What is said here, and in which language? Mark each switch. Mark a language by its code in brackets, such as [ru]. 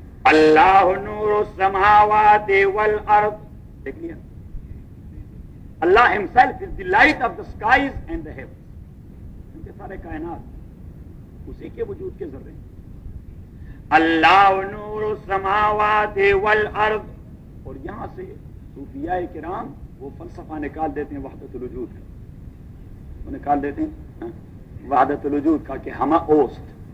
[ar] اللہ نور السماوات والارض. [ur] دیکھ لیا، [en] Allah himself is the light of the skies and the heavens. [ur] ان کے سارے کائنات اسی کے وجود کے ذرے ہیں. [ar] اللہ نور السماوات والارض. [ur] اور یہاں سے صوفیاء کرام وہ فلسفہ نکال دیتے ہیں وحدت الوجود کا، وہ نکال دیتے ہیں وحدت الوجود کا کہ ہمہ اوست.